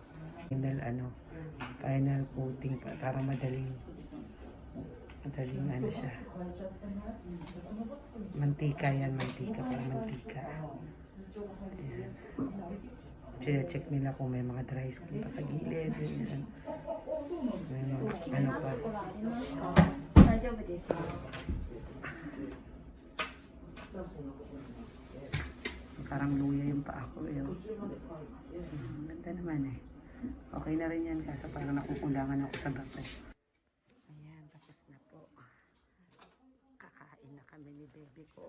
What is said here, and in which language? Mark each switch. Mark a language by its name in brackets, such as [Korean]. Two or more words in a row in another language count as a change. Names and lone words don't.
[Filipino] Final coating pa. Para madaling siya. Mantika yan, mantika. Parang mantika. Ayan. Sina-check nila kung may mga dry skin pa sa gilid. Ayan. May mga pa. [Japanese] 大丈夫ですか？ [Filipino] Parang luya yung paa ko. Ganda naman eh. Okay na rin yan kasi parang nakukulangan ako sa bato. Ayan, tapos na po. Kakain na kami ni baby ko.